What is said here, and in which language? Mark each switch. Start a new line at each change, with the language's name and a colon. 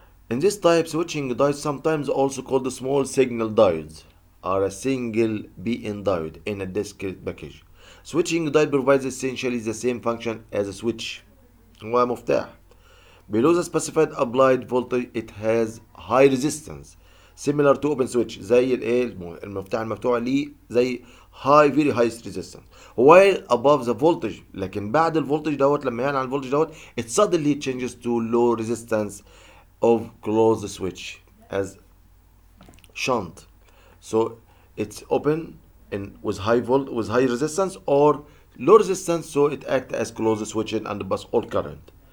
English: In this type, switching diodes, sometimes also called small signal diodes, are a single PN diode in a discrete package. Switching diode provides essentially the same function as a switch.
Arabic: هو مفتاح.
English: Below the specified applied voltage, it has high resistance, similar to open switch.
Arabic: زي المفتاح المفتوح ليه زي
English: very high resistance. While above the voltage,
Arabic: لكن بعد الفولتج دوت
English: لما يعني على الفولتج دوت, it suddenly changes to low resistance of closed switch as shunt. So it's open with high resistance or low resistance, so it acts as closed switch and pass all current.